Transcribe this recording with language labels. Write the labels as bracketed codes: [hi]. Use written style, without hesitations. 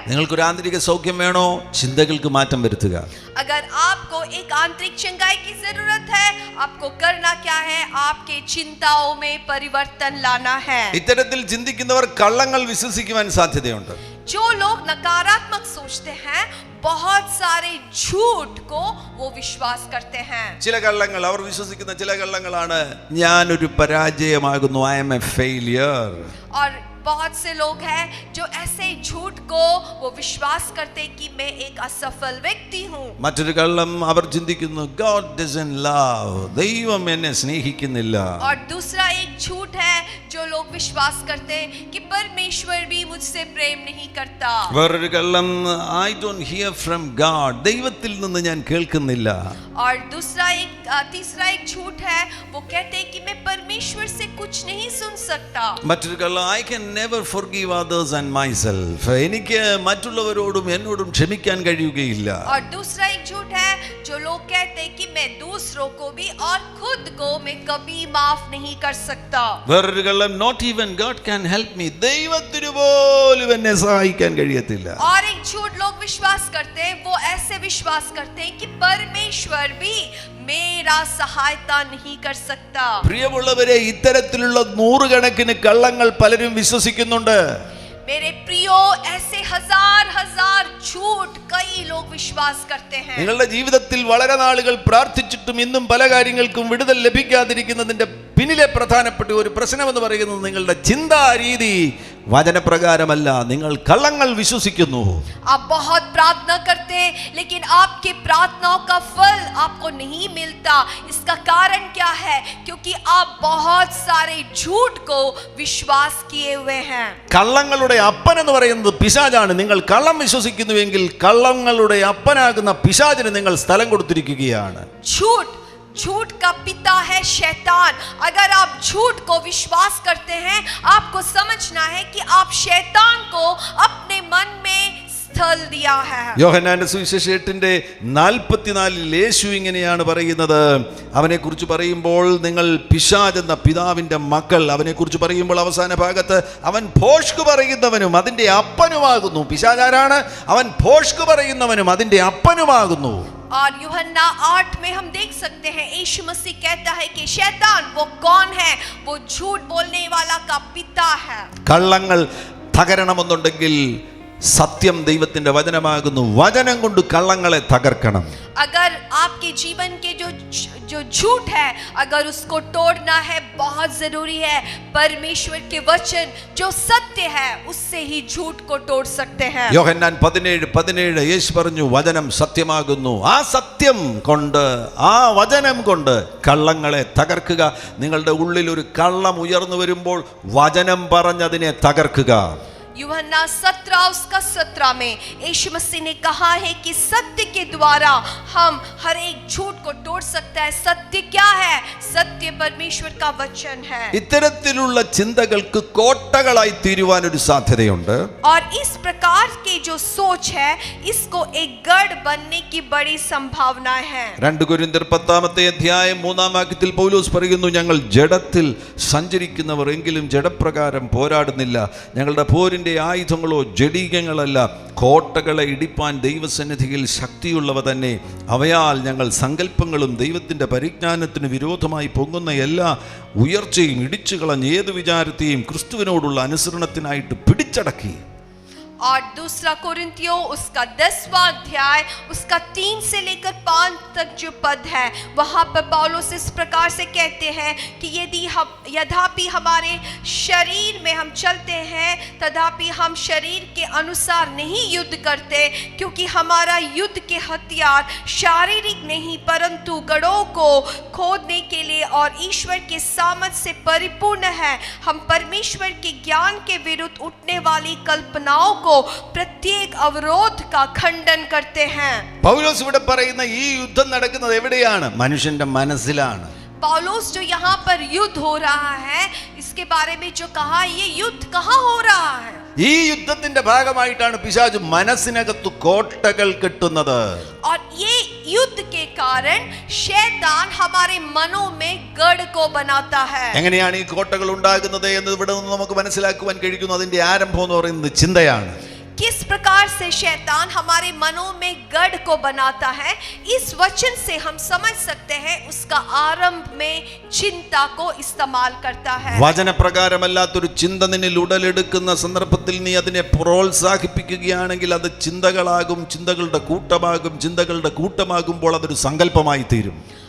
[ml] നിങ്ങൾക്കൊരു ആന്തരിക സൗഖ്യം വേണോ? ചിന്തകൾക്ക് മാറ്റം വരുത്തുക. [hi] अगर आप आपको एक आंतरिक चंगाई की जरूरत है। आपको करना क्या है? आपके चिंताओं में परिवर्तन लाना है। [ml] ഇത്തരത്തിൽ ചിന്തിക്കുന്നവർ കള്ളങ്ങൾ വിശ്വസിക്കുവാൻ സാധ്യതയുണ്ട്. [hi] जो लोग नकारात्मक सोचते हैं, बहुत सारे झूठ को वो विश्वास करते हैं। [ml] ചില കള്ളങ്ങൾ അവർ വിശ്വസിക്കുന്ന ചില കള്ളങ്ങളാണ് ഞാനൊരു പരാജയമാകുന്നു, [en] I am a failure. [hi] और बहुत से लोग हैं जो ऐसे झूठ को वो विश्वास करते कि मैं एक असफल व्यक्ति हूँ। [ml] മറ്റൊരു കള്ളം അവർ ചിന്തിക്കുന്നു [en] God doesn't love, [ml] ദൈവം എന്നെ സ്നേഹിക്കുന്നില്ല. [hi] और दूसरा एक झूठ है जो लोग विश्वास करते हैं कि परमेश्वर भी मुझसे प्रेम नहीं करता। [ml] വേറൊരു കള്ളം [en] I don't hear from God, [ml] ദൈവത്തിൽ നിന്ന് ഞാൻ കേൾക്കുന്നില്ല. [hi] और तीसरा एक झूठ है, वो कहते हैं कि मैं परमेश्वर से कुछ नहीं सुन सकता। [ml] മറ്റൊരു കള്ളം [en] I can never forgive others and myself, [ml] എനിക്ക് മറ്റുള്ളവരോടും എന്നോടും ക്ഷമിക്കാൻ കഴിയുകയില്ല. [hi] और दूसरा एक झूठ है जो लोग कहते हैं कि मैं दूसरों को भी और खुद को मैं कभी माफ नहीं कर सकता। [ml] വേറൊരു കള്ളം [en] not even God can help me, [ml] ദൈവത്തിന് പോലും എന്നെ സഹായിക്കാൻ കഴിയത്തില്ല. [hi] और एक झूठ लोग विश्वास करते हैं, वो ऐसे विश्वास करते हैं कि परमेश्वर भी मेरा सहायता नहीं कर सकता। [ml] പ്രിയമുള്ളവരെ, ഇത്തരത്തിലുള്ള നൂറുകണക്കിന് കള്ളങ്ങൾ പലരും വിശ്വസിക്കുന്നുണ്ട്. [hi] मेरे प्रियो, ऐसे हजार हजार झूठ कई लोग विश्वास करते हैं। [ml] നിങ്ങളുടെ ജീവിതത്തിൽ വളരെ നാളുകൾ പ്രാർത്ഥിച്ചിട്ടും ഇന്നും പല കാര്യങ്ങൾക്കും വിടുതൽ ലഭിക്കാതിരിക്കുന്നതിന്റെ പിന്നിലെ പ്രധാനപ്പെട്ട ഒരു പ്രശ്നം എന്ന് പറയുന്നത് നിങ്ങളുടെ ചിന്താ രീതി വചനപ്രകാരമല്ല, നിങ്ങൾ കള്ളങ്ങൾ വിശ്വസിക്കുന്നു. [hi] आप बहुत प्रार्थना करते हैं लेकिन आपके प्रार्थनाओं का फल आपको नहीं मिलता। इसका कारण क्या है? क्योंकि आप बहुत सारे झूठ को विश्वास किए हुए हैं। [ml] കള്ളങ്ങളുടെ അപ്പൻ എന്ന് പറയുന്നത് പിശാചാണ്. നിങ്ങൾ കള്ളം വിശ്വസിക്കുന്നുവെങ്കിൽ കള്ളങ്ങളുടെ അപ്പനാകുന്ന പിശാചിന് നിങ്ങൾ സ്ഥലം കൊടുത്തിരിക്കുകയാണ്. [hi] झूठ का पिता है शैतान। अगर आप झूठ को विश्वास करते हैं, आपको समझना है कि आप शैतान को अपने मन में स्थल दिया है। [ml] യോഹന്നാന്റെ സുവിശേഷം 8:44 യേശു ഇങ്ങനെയാണ് പറയുന്നത്. അവനെ കുറിച്ച് പറയുമ്പോൾ നിങ്ങൾ പിശാച് എന്ന പിതാവിന്റെ മക്കൾ, അവനെ കുറിച്ച് പറയുമ്പോൾ അവസാന ഭാഗത്ത് അവൻ ഭോഷ്ക് പറയുന്നവനും അതിന്റെ അപ്പനുമാകുന്നു. പിശാചാരാണ്? അവൻ ഭോഷ്ക് പറയുന്നവനും അതിന്റെ അപ്പനുമാകുന്നു. [hi] और यूहन्ना 8 में हम देख सकते हैं यीशु मसीह कहता है कि शैतान वो कौन है? वो झूठ बोलने वाला का पिता है। [ml] കള്ളങ്ങൾ തകരണമെന്നുണ്ടെങ്കിൽ സത്യം ദൈവത്തിന്റെ വചനമാകുന്നു. വചനം കൊണ്ട് കള്ളങ്ങളെ തകർക്കണം. [hi] अगर आपके जीवन के जो झूठ है, अगर उसको तोड़ना है, बहुत जरूरी है परमेश्वर के वचन जो सत्य है उससे ही झूठ को तोड़ सकते हैं। [ml] യോഹന്നാൻ 17:17 യേശു പറഞ്ഞു വചനം സത്യമാകുന്നു. ആ സത്യം കൊണ്ട്, ആ വചനം കൊണ്ട് കള്ളങ്ങളെ തകർക്കുക. നിങ്ങളുടെ ഉള്ളിൽ ഒരു കള്ളം ഉയർന്നു വരുമ്പോൾ വചനം പറഞ്ഞതിനെ തകർക്കുക. [hi] यूहन्ना 17 में यीशु मसीह ने कहा है कि सत्य के द्वारा हम हर एक झूठ को तोड़ सकता है। सत्य क्या है? सत्य परमेश्वर का वचन है। [ml] ഇത്തരത്തിലുള്ള ചിന്തകൾക്ക് കോട്ടകളായി തീരുവാൻ ഒരു സാധ്യതയുണ്ട്. [hi] और इस प्रकार की जो सोच है, इसको एक गढ़ बनने की बड़ी संभावना है। [ml] 2 കൊരിന്ത്യർ 10:3 പൗലോസ് പറയുന്നു, ഞങ്ങൾ ജഡത്തിൽ സഞ്ചരിക്കുന്നവർ എങ്കിലും ജഡപ്രകാരം പോരാടുന്നില്ല. ഞങ്ങളുടെ പോരിന്റെ ആയുധങ്ങളോ ജഡീകങ്ങളല്ല, കോട്ടകളെ ഇടിപ്പാൻ ദൈവസന്നിധിയിൽ ശക്തിയുള്ളവ തന്നെ. അവയാൽ ഞങ്ങൾ സങ്കല്പങ്ങളും ദൈവത്തിന്റെ പരിജ്ഞാനത്തിന് വിരോധമായി പൊങ്ങുന്ന എല്ലാ ഉയർച്ചയും ഇടിച്ചു കളഞ്ഞ് ഏതു വിചാരത്തെയും ക്രിസ്തുവിനോടുള്ള അനുസരണത്തിനായിട്ട് പിടിച്ചടക്കി. [hi] और 2 कोरिन्थियों उसका 10वां अध्याय उसका 3 से लेकर 5 तक जो पद है, वहां पर पौलुस इस प्रकार से कहते हैं कि यद्यपि हमारे शरीर में हम चलते हैं, तथापि हम शरीर के अनुसार नहीं युद्ध करते, क्योंकि हमारा युद्ध के हथियार शारीरिक नहीं परंतु गढ़ों को खोदने के लिए और ईश्वर के सामर्थ्य से परिपूर्ण है। हम परमेश्वर के ज्ञान के विरुद्ध उठने वाली कल्पनाओं प्रत्येक अवरोध का खंडन करते हैं। [ml] പൗലോസ് ഇവിടെ പറയുന്ന ഈ യുദ്ധം നടക്കുന്നത് എവിടെയാണ്? മനുഷ്യന്റെ മനസ്സിലാണ്. [hi] पौलुस जो यहाँ पर युद्ध हो रहा है, इसके बारे में जो कहा, ये युद्ध कहाँ हो रहा है? [ml] ഈ യുദ്ധത്തിന്റെ ഭാഗമായിട്ടാണ് പിശാച് മനസ്സിനകത്ത് കോട്ടകൾ കെട്ടുന്നത്. [hi] और ये युद्ध के कारण शैतान हमारे मनों में गढ़ को बनाता है। [ml] എങ്ങനെയാണ് ഈ കോട്ടകൾ ഉണ്ടാകുന്നത് എന്ന് ഇവിടെ നിന്ന് നമുക്ക് മനസ്സിലാക്കുവാൻ കഴിയുന്നു. അതിന്റെ ആരംഭം എന്ന് പറയുന്നത് ചിന്തയാണ്. [hi] किस प्रकार से शैतान हमारे मनों में गढ़ को बनाता है, इस वचन से हम समझ सकते हैं उसका आरंभ में चिंता को इस्तेमाल करता है। [ml] വചനപ്രകാരമല്ലാത്തൊരു ചിന്ത നിന്നിൽ ഉടലെടുക്കുന്ന സന്ദർഭത്തിൽ നീ അതിനെ പ്രോത്സാഹിപ്പിക്കുകയാണെങ്കിൽ അത് ചിന്തകളാകും, ചിന്തകളുടെ കൂട്ടമാകുമ്പോൾ അതൊരു സങ്കല്പമായി തീരും.